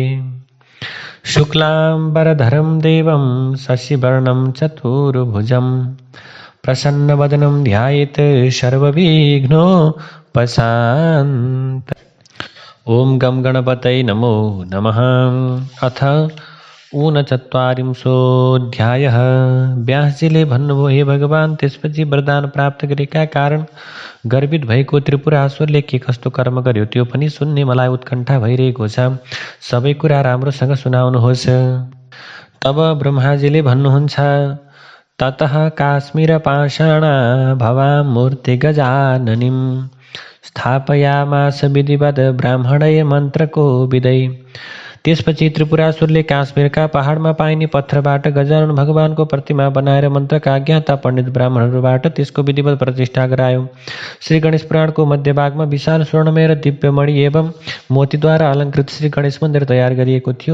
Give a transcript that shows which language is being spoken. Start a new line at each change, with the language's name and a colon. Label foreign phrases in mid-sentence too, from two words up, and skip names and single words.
Sanskrit: शुक्लाम्बरधरं देवं शशिवर्णं चतुर्भुजं प्रसन्नवदनं ध्यायेत् सर्वविघ्नोपशान्त। ओम गम गणपतये नमो नमः।
Nepali: अथ 39 व्यासजीले भन्नुभयो, हे भगवान, त्यसपछि वरदान प्राप्त गरेका कारण गर्वित भएको त्रिपुरासुरले के कस्तो कर्म गर्यो त्यो पनि सुन्ने मलाई उत्कण्ठा भइरहेको छ। सबै कुरा राम्रोसँग सुनाउनुहोस्। तब ब्रह्माजीले भन्नुहुन्छ,
Sanskrit: ततः काश्मीरपाषाणा भवामूर्ति गजाननीं स्थापयामास विधिवद् ब्राह्मणय मन्त्रको विदै।
Nepali: त्यसपछि त्रिपुरासुरले काश्मीरका पहाडमा पाइने पत्थरबाट गजानन भगवानको प्रतिमा बनाएर मन्त्रका ज्ञाता पण्डित ब्राह्मणहरूबाट त्यसको विधिवत प्रतिष्ठा गरायो। श्री गणेश पुराणको मध्यभागमा विशाल स्वर्णमय र दिव्यमणि एवं मोतीद्वारा अलङ्कृत श्री गणेश मन्दिर तयार गरिएको थियो।